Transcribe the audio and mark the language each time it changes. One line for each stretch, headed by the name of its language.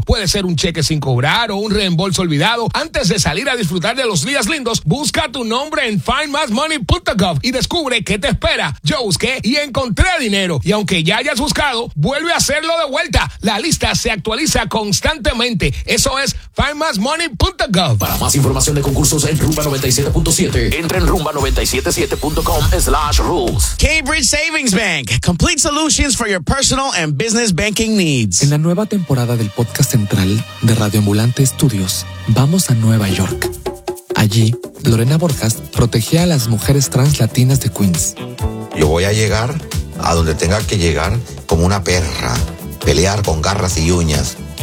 Spanish: Puede ser un cheque sin cobrar o un reembolso olvidado. Antes de salir a disfrutar de los días lindos, busca tu nombre en findmassmoney.gov y descubre qué te espera. Yo busqué y encontré dinero. Y aunque ya hayas buscado, vuelve a hacerlo de vuelta. La lista se actualiza constantemente. Eso es findmassmoney.gov. Para más información de concursos en Rumba 97.7, entra en rumba977.com/rules.
English: Cambridge Savings Bank, complete solutions for your personal and business banking needs.
Spanish: En la nueva temporada del podcast central de Radio Ambulante Estudios, vamos a Nueva York. Allí, Lorena Borjas protege a las mujeres trans latinas de Queens. Yo voy a llegar a donde tenga que llegar como una perra, pelear con garras y uñas.